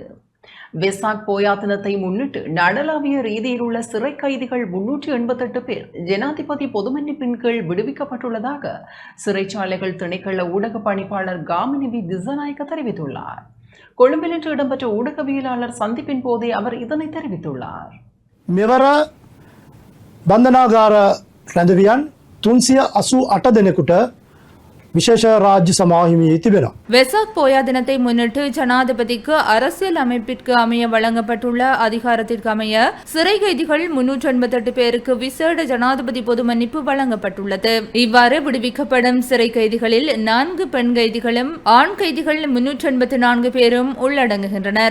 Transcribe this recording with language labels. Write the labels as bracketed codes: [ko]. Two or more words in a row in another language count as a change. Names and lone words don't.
[ta] வெசாக் போயா தினத்தை முன்னிட்டு நாடளாவிய ரீதியில் உள்ள சிறை கைதிகள் 388 பேர் ஜனாதிபதி பொது மன்னிப்பின் கீழ் விடுவிக்கப்பட்டுள்ளதாக சிறைச்சாலைகள் திணைக்கள ஊடக பணிப்பாளர் காமினி திசாநாயக்க தெரிவித்துள்ளார். கொழும்பில் இன்று இடம்பெற்ற ஊடகவியலாளர் சந்திப்பின் போதே அவர் இதனை தெரிவித்துள்ளார். [si] මෙවර බන්ධනාගාර රැඳවියන් 388 දෙනෙකුට විශේෂ රාජ්‍ය සමාහිමියේ තිබෙනවා. [ta] வெசாக் போயா தினத்தை முன்னிட்டு ஜனாதிபதிக்கு அரசியல் அமைப்பிற்கு அமைய வழங்கப்பட்டுள்ள அதிகாரத்திற்கு அமைய சிறை கைதிகள் 388 பேருக்கு விசேட ஜனாதிபதி பொது மன்னிப்பு வழங்கப்பட்டுள்ளது. இவ்வாறு விடுவிக்கப்படும் சிறை கைதிகளில் 4 பெண் கைதிகளும் ஆண் கைதிகள் 384 பேரும் உள்ளடங்குகின்றனர்.